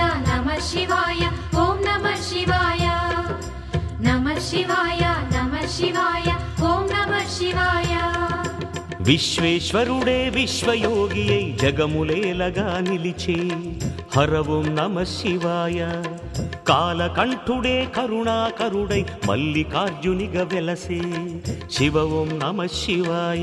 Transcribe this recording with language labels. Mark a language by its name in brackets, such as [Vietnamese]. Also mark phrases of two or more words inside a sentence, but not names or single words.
[Sanskrit] ओम नमः शिवाय नमः शिवाय ओम नमः शिवाय [Telugu] విశ్వేశ్వరుడే విశ్వయోగియై జగములేలగా నిలిచే హర [Sanskrit] ఓం నమః శివాయ [Telugu] కాలకంఠుడే కరుణాకరుడై మల్లికార్జునిగా వెలసే శివ [Sanskrit] ఓం నమః శివాయ